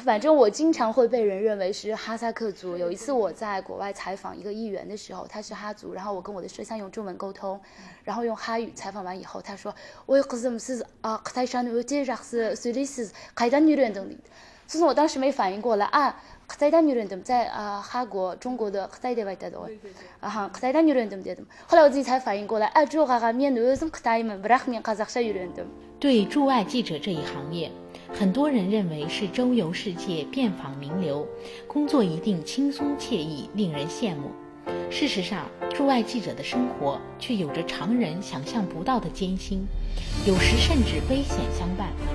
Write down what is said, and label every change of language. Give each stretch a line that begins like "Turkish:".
Chinese: 反正我经常会被人认为是哈萨克族。有一次我在国外采访一个议员的时候，他是哈族，然后我跟我的摄像用中文沟通，然后用哈语采访完以后，他说：
Kazakh: “Ой қызым, сіз қытайшаны өте жақсы сөйлейсіз, қайдан үйрендің дейді。”
Chinese: 所以我当时没反应过来
Kazakh: қытайдан үйрендім，
Chinese: 在哈国中国的
Kazakh: қытай деп айтады ғой. қытайдан үйрендім дедім.
Chinese: 后来我自己才反应过来
Kazakh: жоқ аға, мен өзім қытаймын, бірақ мен қазақша үйрендім。
Chinese: 对驻外记者这一行业，很多人认为是周游世界、遍访名流，工作一定轻松惬意，令人羡慕。事实上，驻外记者的生活却有着常人想象不到的艰辛，有时甚至危险相伴。